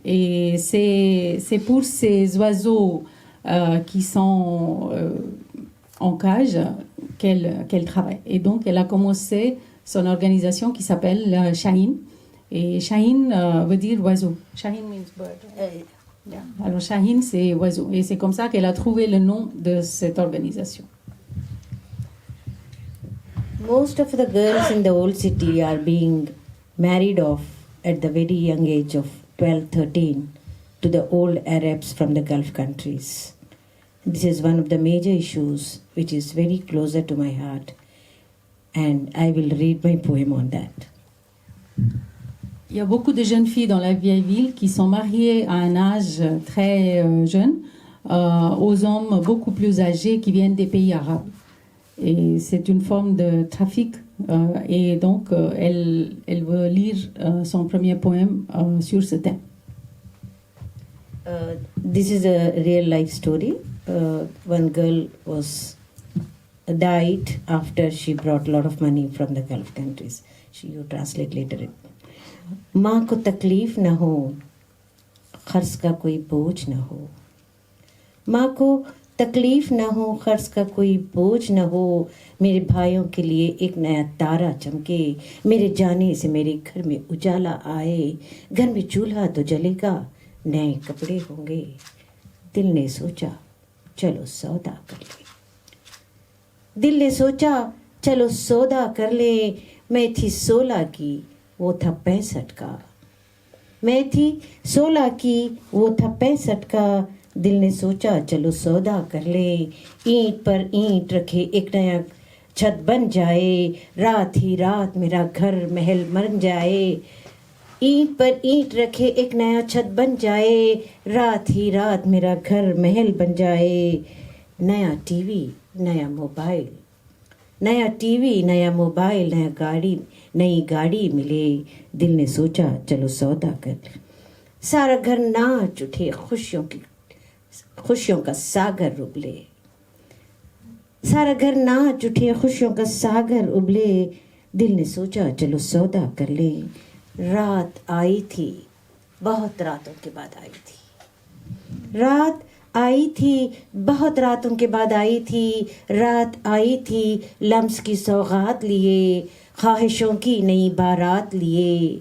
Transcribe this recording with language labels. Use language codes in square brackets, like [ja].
[fr] Et c'est pour ces oiseaux qui sont en cage qu'elle travaille. Et donc, elle a commencé son organisation qui s'appelle Shaheen. Et Shaheen veut dire oiseau. [en] Shaheen means bird. Yeah. [fr] Alors Shaheen, c'est oiseau. Et c'est comme ça qu'elle a trouvé le nom de cette organisation. [en] Most of the girls in the old city are being married off at the very young age of 12, 13 to the old Arabs from the Gulf countries. This is one of the major issues which is very closer to my heart, and I will read my poem on that. [fr] Il y a beaucoup de jeunes filles dans la vieille ville qui sont mariées à un âge très jeune aux hommes beaucoup plus âgés qui viennent des pays arabes. Et c'est une forme de trafic. Et donc, elle veut lire son premier poème sur ce thème. [en] This is a real life story. One girl was died after she brought a lot of money from the Gulf countries. You translate later it. [hi] माँ को तकलीफ न हो, खर्च का कोई बोझ न हो. माँ को तकलीफ न हो, खर्च का कोई बोझ न हो. मेरे भाइयों के लिए एक नया तारा चमके. मेरे जाने से मेरे घर में उजाला आए. घर में चूल्हा तो जलेगा, नए कपड़े होंगे. दिल ने सोचा चलो सौदा कर ले. दिल ने सोचा चलो सौदा कर ले. मैं थी 16 की, वो था 65 का. मैं थी 16 की, वो था 65 का. दिल ने सोचा चलो सौदा कर ले. ईंट पर ईंट रखे एक नया छत बन जाए. रात ही रात मेरा घर महल बन जाए. ईंट पर ईंट रखे एक नया छत बन जाए. रात ही रात मेरा घर महल बन जाए. नया टीवी, नया मोबाइल, नया टीवी, नया मोबाइल, नई गाड़ी मिले. दिल ने सोचा चलो सौदा कर. सारा घर नाच उठे, खुशियों का सागर उबले. सारा घर नाच उठे, खुशियों का सागर उबले. दिल ने सोचा चलो सौदा कर ले. रात आई थी, बहुत रातों के बाद आई थी. रात आई थी, बहुत रातों के बाद आई थी. रात आई थी, लम्स की सौगात लिए, ख्वाहिशों की नई बारात लिए.